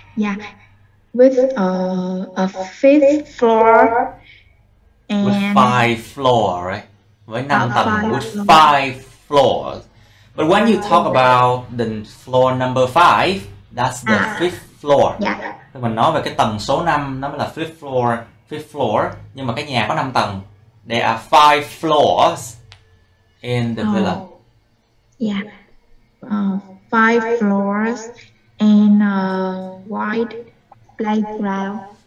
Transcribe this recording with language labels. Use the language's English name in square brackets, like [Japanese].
[English] Yeah, with a fifth floor and with 5 floors, right? [Vietnamese] Với 5 tầng. [English] With 5 floors. But when you talk about the floor number 5, that's the 5th floor. Yeah. [Vietnamese] Mình nói về cái tầng số 5, nó mới là 5th floor. Nhưng mà cái nhà có 5 tầng. [English] There are 5 floors in the villa. Yeah. 5 floors and a wide playground.